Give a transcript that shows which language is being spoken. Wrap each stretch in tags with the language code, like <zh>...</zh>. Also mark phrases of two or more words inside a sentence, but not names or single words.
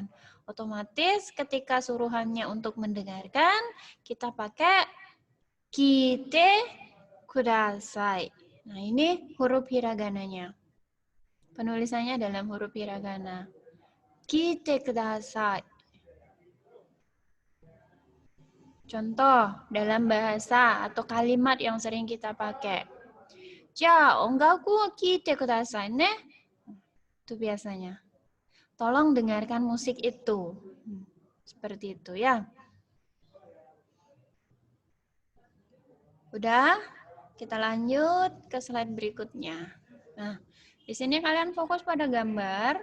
<id>Otomatis ketika suruhannya untuk mendengarkan, kita pakai</id> <ja>聞いてください.</ja> <id>Nah, ini huruf hiragananya. Penulisannya dalam huruf hiragana.</id> <ja>聞いてください.</ja> <id>Contoh dalam bahasa atau kalimat yang sering kita pakai.</id> <ja>じゃ、音楽聞いてくださいね.</ja> <id>Itu biasanya. Tolong dengarkan musik itu. Seperti itu ya. Udah? Kita lanjut ke slide berikutnya. Nah, di sini kalian fokus pada gambar.</id>